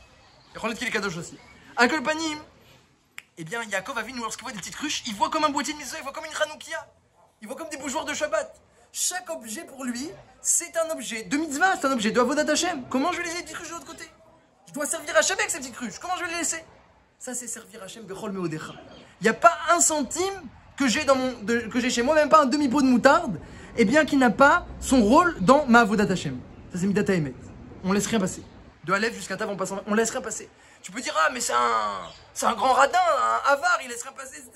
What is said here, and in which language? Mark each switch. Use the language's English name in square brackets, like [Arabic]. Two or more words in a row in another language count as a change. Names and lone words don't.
[French] Il y a qu'il est kadosh aussi. À Kolpanim, eh bien Yaakov Avinu, lorsqu'il voit des petites cruches, il voit comme un boîtier de mezouza, il voit comme une chanoukia. Il voit comme des bougeoirs de Shabbat. Chaque objet pour lui, c'est un objet de mitzvah, c'est un objet de [Hebrew] עבודת השם. [French] Comment je vais laisser les petites cruches de l'autre côté? Je dois servir Hachem avec ces petites cruches. Comment je vais les laisser? Ça, c'est servir [Hebrew] השם בכל מאודך. [French] Il n'y a pas un centime que j'ai chez moi, même pas un demi-pot de moutarde, eh bien, qui n'a pas son rôle dans ma [Hebrew] עבודת השם. [French] Ça, c'est [Hebrew] מידת אמת. [French] On laisse rien passer. De Aleph jusqu'à Tav en passant, on laisse rien passer. Tu peux dire, ah, mais c'est un grand radin, un avare, il laissera passer, etc.